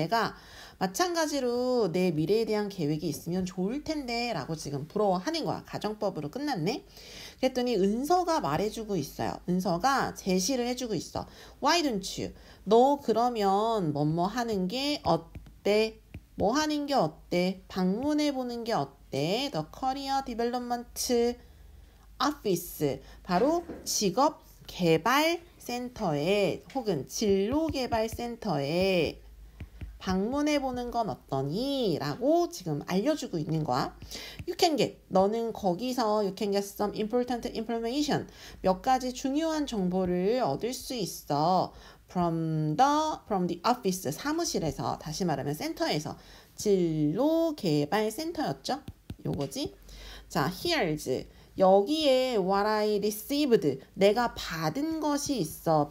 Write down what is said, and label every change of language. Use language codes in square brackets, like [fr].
[ko] 내가 마찬가지로 내 미래에 대한 계획이 있으면 좋을 텐데 라고 지금 부러워하는 거야. 가정법으로 끝났네. 그랬더니 은서가 말해주고 있어요. 은서가 제시를 해주고 있어. [en] Why don't you? [ko] 너 그러면 뭐뭐 하는 게 어때? 뭐 하는 게 어때? 방문해 보는 게 어때? [en] The Career Development Office. [ko] 바로 직업 개발 센터에 혹은 진로 개발 센터에 방문해 보는 건 어떠니? 라고 지금 알려주고 있는 거야. [en] You can get. [ko] 너는 거기서 [en] you can get some important information. [ko] 몇 가지 중요한 정보를 얻을 수 있어. [en] from the office. [ko] 사무실에서. 다시 말하면 센터에서. 진로 개발 센터였죠? 요거지? [en] 자, here's. [ko] 여기에 [en] what I received, [ko] 내가 받은 것이 있어.